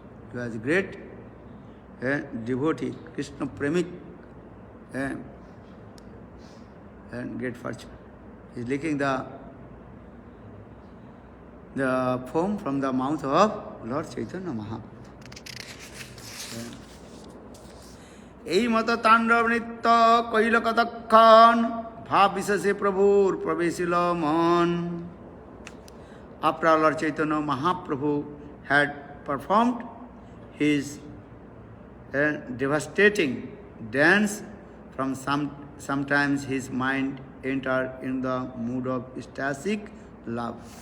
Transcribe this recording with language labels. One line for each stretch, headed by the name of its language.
English: He was a great devotee, Krishna Premik, and great fortune. He is licking the foam from the mouth of Lord Chaitanya Mahaprabhu.
Bangla: এই মত তাণ্ডব নৃত্য কৈল কতক্ষণ ভাব বিশেষে প্রভুর প্রবেশিল মন.
English: After Lord Chaitanya Mahaprabhu had performed his devastating dance, from sometimes his mind entered in the mood of ecstatic love.